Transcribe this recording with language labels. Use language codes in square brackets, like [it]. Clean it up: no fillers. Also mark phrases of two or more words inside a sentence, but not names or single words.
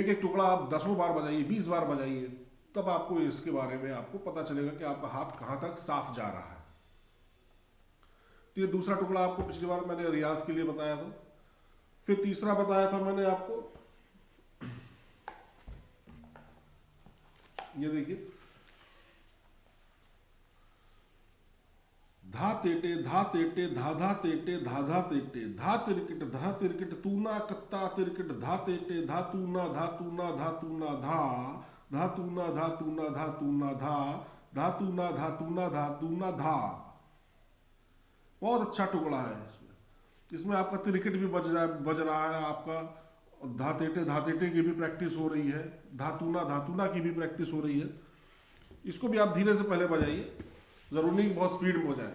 [hi] एक एक टुकड़ा आप 10 बार बजाइए, 20 बार बजाइए, तब आपको इसके बारे में आपको पता चलेगा कि आपका हाथ कहाँ तक साफ जा रहा है। तो ये दूसरा टुकड़ा आपको पिछली बार मैंने रियाज के लिए बताया था। फिर तीसरा बताया था मैंने आपको, ये देखिए, धा तेटे धा तेटे धा धा तेटे धा धा तेटे धा तिरकिट तूना कत्ता तिरकिट धा तेटे धा तूना धा तूना धा तूना धा धा तूना धा तूना धा तूना धा धा तूना धा तूना धा तूना धा। बहुत अच्छा टुकड़ा है। इसमें आपका तिरकिट भी बज रहा है, आपका धातेटे की भी प्रैक्टिस हो रही है, धातुना की भी प्रैक्टिस हो रही है। इसको भी आप धीरे से पहले बजाइए, जरूरी नहीं बहुत स्पीड में बजाएं।